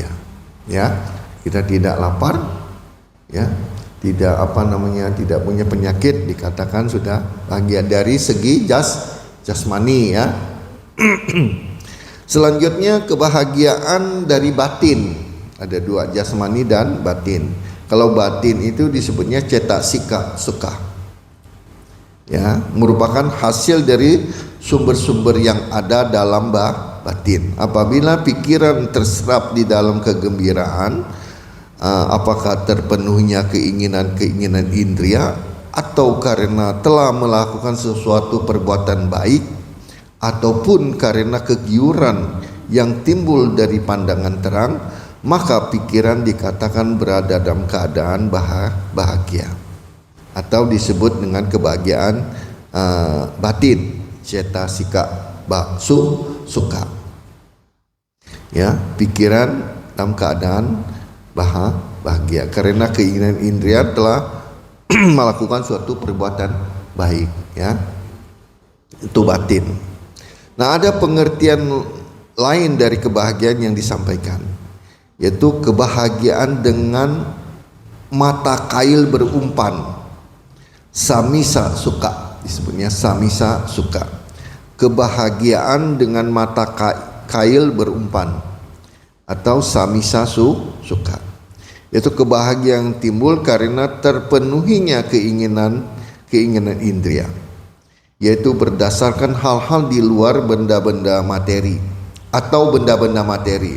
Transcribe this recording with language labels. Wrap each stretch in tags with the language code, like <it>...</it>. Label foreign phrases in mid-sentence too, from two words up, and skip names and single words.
<id>Ya, kita tidak lapar, ya, tidak tidak punya penyakit, dikatakan sudah bahagia dari segi jasmani ya. Selanjutnya kebahagiaan dari batin. Ada dua, jasmani dan batin. Kalau batin itu disebutnya</id> <pi>cetasika sukha.</pi> <id>Ya, merupakan hasil dari sumber-sumber yang ada dalam batin. Apabila pikiran terserap di dalam kegembiraan, apakah terpenuhnya keinginan-keinginan indria atau karena telah melakukan sesuatu perbuatan baik, ataupun karena kegiuran yang timbul dari pandangan terang, maka pikiran dikatakan berada dalam keadaan bahagia, atau disebut dengan kebahagiaan batin,</id> <pi>cetasika sukha.</pi> <id>Ya, pikiran dalam keadaan bahagia karena keinginan indria telah melakukan suatu perbuatan baik, ya. Itu batin. Nah, ada pengertian lain dari kebahagiaan yang disampaikan, yaitu kebahagiaan dengan mata kail berumpan,</id> <pi>samisa sukha,</pi> <id>disebutnya</id> <pi>samisa sukha.</pi> <id>Kebahagiaan dengan mata kail berumpan atau</id> <pi>samisa sukha,</pi> <id>yaitu kebahagiaan yang timbul karena terpenuhinya keinginan indria, yaitu berdasarkan hal-hal di luar benda-benda materi atau benda-benda materi.</id>